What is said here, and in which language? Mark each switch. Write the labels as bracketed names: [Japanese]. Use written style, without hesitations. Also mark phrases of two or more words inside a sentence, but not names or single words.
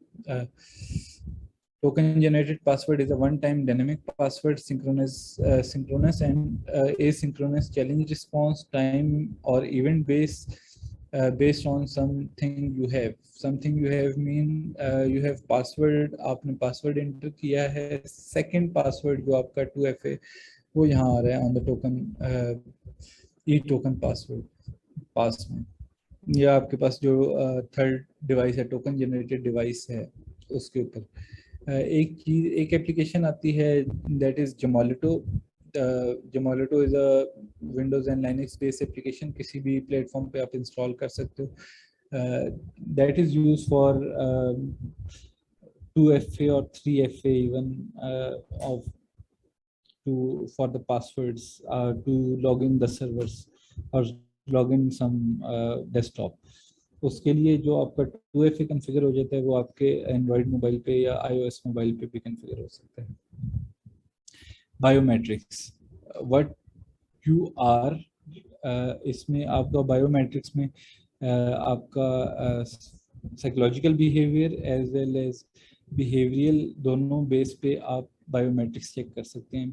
[English] Token generated password is a one-time dynamic password, synchronous and asynchronous challenge response time or event based on something you have. Something you have mean you have password, [Hindi] आपने [English] password enter [Hindi] किया है, [English] second password [Hindi] जो आपका 2FA वो यहाँ आ रहा है [English] on the token e-token password [Hindi] पास में, या आपके पास जो [English] third device [Hindi] है [English] token generated device [Hindi] है उसके ऊपर एक एप्लीकेशन आती है [English] that is Gemalto. Gemalto is a Windows and Linux based application, [Hindi] किसी भी प्लेटफॉर्म पे आप इंस्टॉल कर सकते हो. [English] that is used for 2FA or 3FA even of for the passwords to log in the servers or log in some desktop. [Hindi] उसके लिए जो आपका 2FA कॉन्फ़िगर हो जाता है वो आपके [English] Android mobile [Hindi] पे या iOS मोबाइल पे भी कॉन्फ़िगर हो सकता है. बायोमेट्रिक्स, [English] what you are, [Hindi] इसमें आपका बायोमेट्रिक्स में आपका [English] psychological behaviour as well as behavioural [Hindi] दोनों बेस पे आप [English] biometrics check [Hindi] कर सकते हैं.